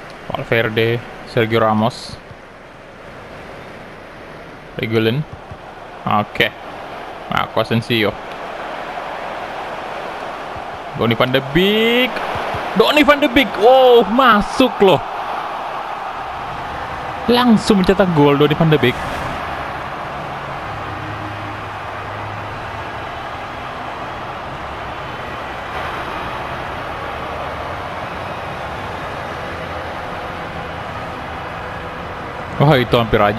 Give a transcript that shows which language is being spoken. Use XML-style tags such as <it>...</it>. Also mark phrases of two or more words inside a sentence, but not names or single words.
<id>Valverde, Sergio Ramos, Reguilon. Oke. Marco Asensio. Donny van de Beek. Donny van de Beek. Oh, masuk loh. Langsung mencetak gol Donny van de Beek. Wah, itu hampir aja.</id>